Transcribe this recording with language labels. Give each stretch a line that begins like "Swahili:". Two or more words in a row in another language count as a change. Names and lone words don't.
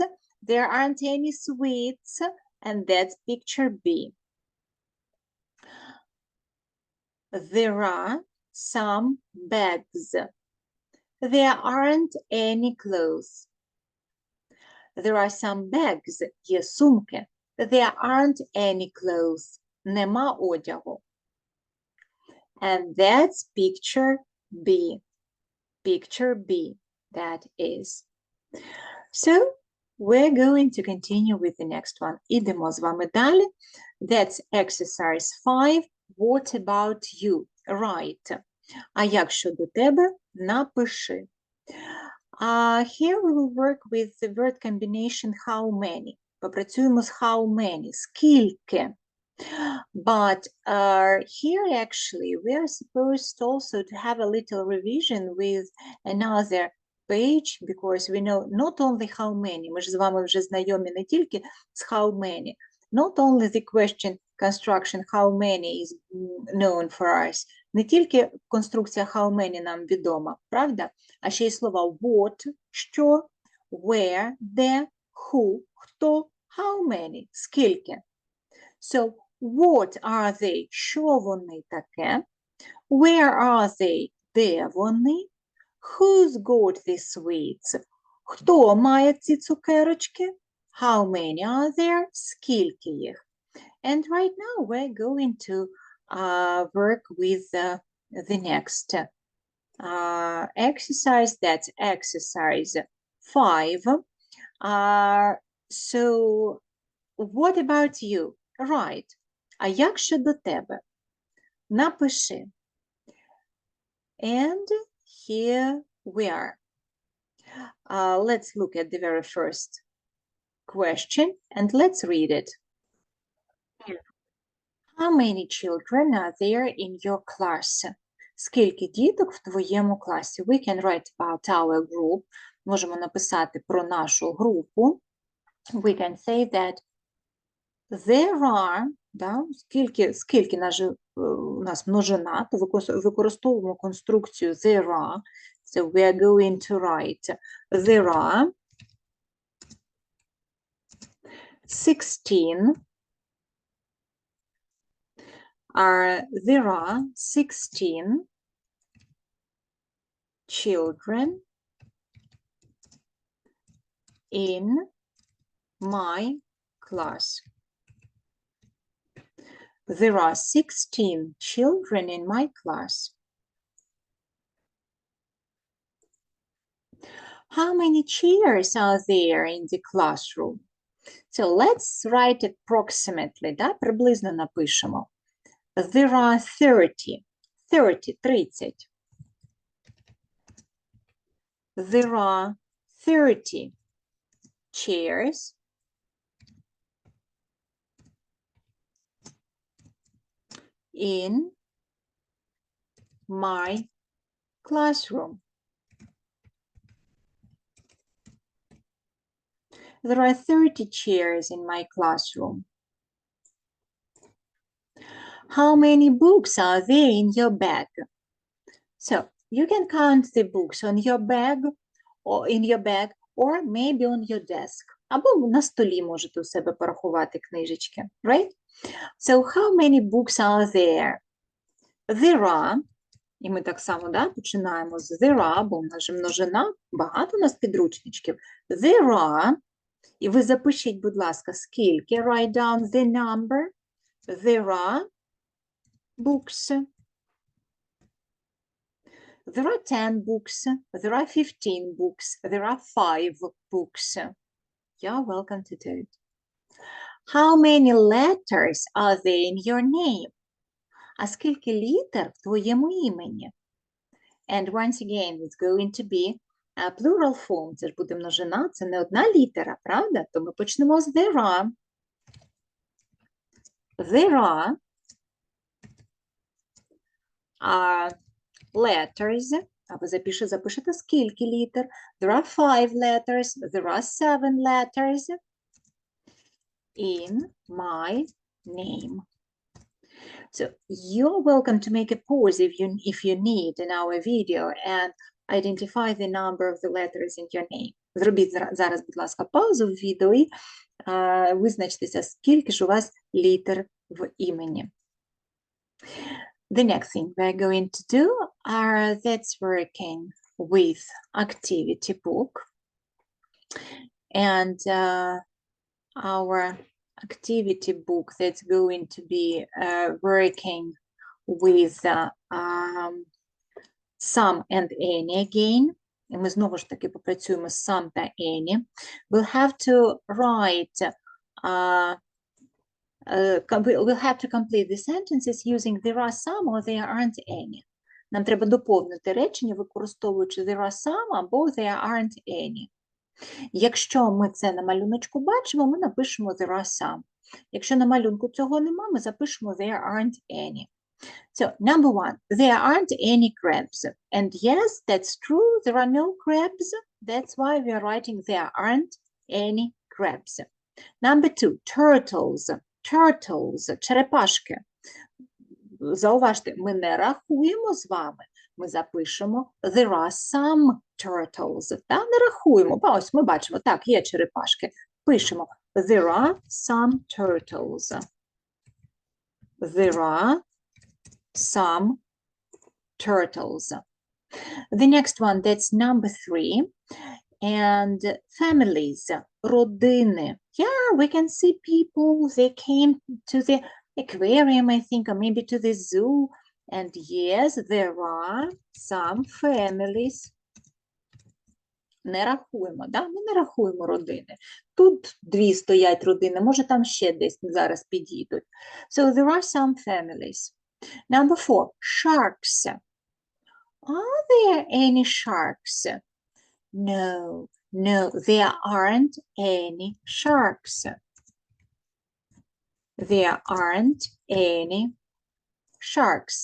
English: There aren't any sweets. And that's picture B. There are some bags. There aren't any clothes. There are some bags.
Ukrainian: Є сумки.
English: There aren't any clothes.
Ukrainian: Нема одягу.
English: And that's picture B. Picture B, that is. So, we're going to continue with the next one.
Ukrainian: Ідемо з вами далі.
English: That's exercise 5. What about you? Write.
Ukrainian: А як щодо тебе? Напиши.
English: Here we will work with the word combination how many.
Ukrainian: Попрацюємо з
English: how many. Скільки. But here actually we are supposed also to have a little revision with another page, because we know not only how many,
Ukrainian: ми ж з вами вже знайомі не тільки з
English: how many, not only the question construction how many is known for us,
Ukrainian: не тільки конструкція
English: how many
Ukrainian: нам відома, правда? А ще й слова what, що, where, де, who, хто,
English: how many,
Ukrainian: скільки.
English: So, what are they?
Ukrainian: Що вони таке?
English: Where are they?
Ukrainian: Де вони?
English: Who's got the sweets?
Ukrainian: Хто має ці цукерочки?
English: How many are there?
Ukrainian: Скільки їх?
English: And right now we're going to work with the next exercise. That's exercise 5. So, what about you? Right.
Ukrainian: А як щодо тебе? Напиши.
English: And here we are. Let's look at the very first question and let's read it. How many children are there in your class?
Ukrainian: Скільки діток в твоєму класі?
English: We can write about our group.
Ukrainian: Можемо написати про нашу групу.
English: We can say that there are,
Ukrainian: да, скільки у нас множина, то використовуємо конструкцію
English: there are. So we are going to write there are 16. There are 16 children in my class. There are 16 children in my class. How many chairs are there in the classroom? So let's write approximately, да?
Ukrainian: Приблизно напишемо.
English: There are 30. 30. There are 30 chairs in my classroom. There are 30 chairs in my classroom. How many books are there in your bag? So you can count the books on your bag or in your bag, or maybe on your desk.
Ukrainian: Або на столі можете у себе порахувати книжечки,
English: right? So how many books are there? There are,
Ukrainian: і ми так само, да, починаємо з
English: there are,
Ukrainian: бо в нас же множина, багато у нас підручничків.
English: There are,
Ukrainian: і ви запишіть, будь ласка, скільки,
English: write down the number. There are books. There are 10 books. There are 15 books. There are 5 books. You're welcome to do it. How many letters are there in your name?
Ukrainian: А скільки літер в твоєму імені?
English: And once again, it's going to be a plural form.
Ukrainian: Це ж буде множина, це не одна літера, правда? То ми почнемо з
English: there are. There are letters.
Ukrainian: А ви запишете скільки літер?
English: There are 5 letters, there are 7 letters in my name. So you're welcome to make a pause if you need in our video and identify the number of the letters in your name.
Ukrainian: Зробіть зараз, будь ласка, паузу в відео і визначтеся, скільки ж у вас літер в імені.
English: The next thing we're going to do that's working with activity book. And our activity book that's going to be working with some and any again.
Ukrainian: І ми знову ж таки попрацюємо з some та any.
English: We'll have to write we'll have to complete the sentences using there are some or there aren't any.
Ukrainian: Нам треба доповнити речення, використовуючи
English: there are some
Ukrainian: або
English: there aren't any.
Ukrainian: Якщо ми це на малюночку бачимо, ми напишемо
English: there are some.
Ukrainian: Якщо на малюнку цього нема, ми запишемо
English: there aren't any. So, number one, there aren't any crabs. And yes, that's true, there are no crabs. That's why we are writing there aren't any crabs. Number two, turtles. Turtles,
Ukrainian: черепашки. Зауважте, ми не рахуємо з вами. Ми запишемо
English: there are some turtles.
Ukrainian: Та не рахуємо. Ось ми бачимо, так, є черепашки. Пишемо
English: there are some turtles. There are some turtles. The next one, that's number three. And families, родини. Yeah, we can see people, they came to the aquarium, I think, or maybe to the zoo. And yes, there are some families.
Ukrainian: Не рахуємо, да? Ми не рахуємо родини. Тут 2 стоять родини, може там ще десь зараз підійдуть.
English: So there are some families. Number 4, sharks. Are there any sharks? No, there aren't any sharks. There aren't any sharks.